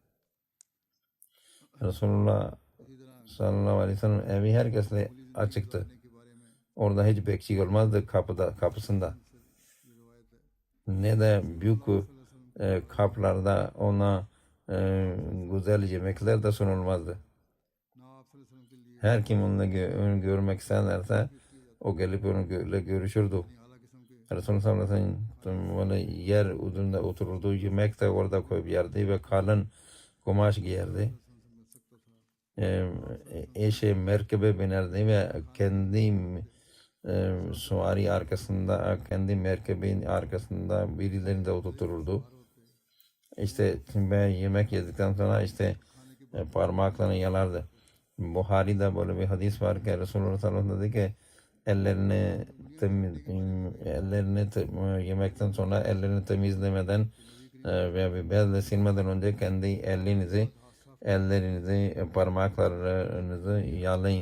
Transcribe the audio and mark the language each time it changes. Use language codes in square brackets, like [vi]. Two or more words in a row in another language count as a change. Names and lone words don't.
[tr] Resulullah [ar] صلى الله عليه وسلم [tr] evi herkesle açıktı. Orada hiç bekçi olmazdı kapısında. ne de büyük kaplarda ona güzel yemekler de sunulmazdı. [ur] نہ آپ [ar] صلى الله عليه وسلم [ur] کے لیے [tr] Her kim onunla onu görmek isterse [ur] پیش کیے جاتے [tr] o gelip onunla görüşürdü. [ur] یعنی اعلیٰ قسم کے [tr] Resulullah [ar] صلى الله عليه وسلم [tr] böyle yer üzerinde otururdu. Yemek de orada koyup yerdi ve kalın kumaş giyerdi. [ur] سے مل سکتا تھا [tr] Eşe merkebe binerdi ve kendi süvari arkasında, kendi merkebin arkasında birilerini de oturturdu. İşte ben yemek yedikten sonra işte parmaklarını yalardı. Buhari'de böyle bir hadis var ki Resulullah [ar] صلى الله عليه وسلم [tr] dedi ki ellerini yemekten sonra ellerini temizlemeden veya bir bezle silmeden önce kendi ellerinizi parmaklarınızı yalayın.